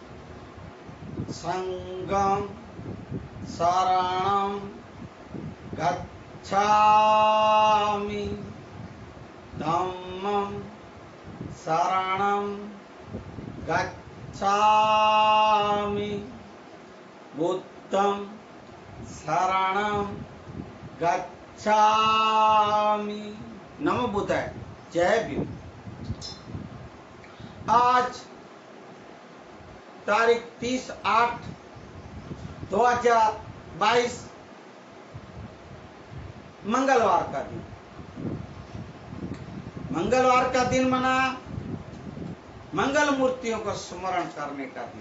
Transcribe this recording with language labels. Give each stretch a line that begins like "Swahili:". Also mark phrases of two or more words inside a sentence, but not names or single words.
Pali: संघं शरणं गच्छामि, धम्मं शरणं गच्छामि, बुद्धं शरणं गच्छामि। नमो बुद्धाय।
Hindi: जय भीम। आज तारीख 30/8/2022 मंगलवार का दिन। मंगलवार का दिन मना मंगल मूर्तियों को स्मरण करने का दिन।